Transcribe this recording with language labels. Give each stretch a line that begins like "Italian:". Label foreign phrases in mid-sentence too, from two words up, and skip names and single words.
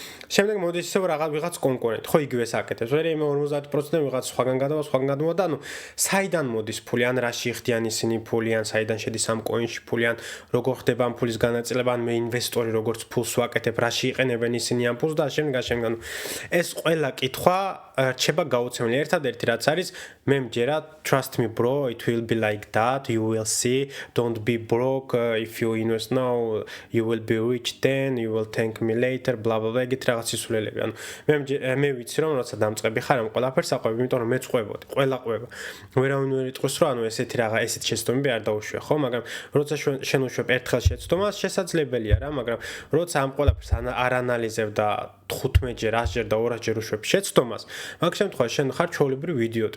Georgian: შემდეგ მოდის ისევ ვიღაც კონკურენტი, ხო იგივე საკეთებს. ვერ იმ 50% ვიღაც სხვაგან გადავა, სხვაგან გადმოვა და ანუ საიდან მოდის ფული, ან რაში იხდიან ისინი ფული, ან საიდან შედის ამ კოინში ფული, ან როგორ ხდება ამ ფულის განაწილება, ან მე ინვესტორი როგორც ფულს ვაკეთებ, რაში იყენებენ ისინი ამ ფულს და შემდეგ. ეს ყველა კითხვა რჩება გაუცემელი. ერთადერთი რაც არის, მე მჯერა
English: trust me bro, it will be like that, you will see, don't be broke, if you invest now, you will be rich then, you will thank me later, blah blah blah.
Georgian: ეგეთ რაღაც სისულელები. ანუ მე ვიცი რომ როცა დამწყები ხარ ამ ყველაფერს აყვები, იმიტომ რომ მეც ყვებოდი, ყველა ყვება. ვერავინ ვერ იტყვის რომ ანუ ესეთი რაღაც ესეთ შეცდომები არ დაუშვია, ხო? მაგრამ როცა შენ უშვებ ერთხელ შეცდომას, შესაძლებელია რა, მაგრამ როცა ამ ყველაფერს არ ანალიზებ და 15-ჯერ, 100-ჯერ და 200-ჯერ უშვებ შეცდომას, მაგ შემთხვევაში შენ ხარ ჩვეულებრივი იდიოტი.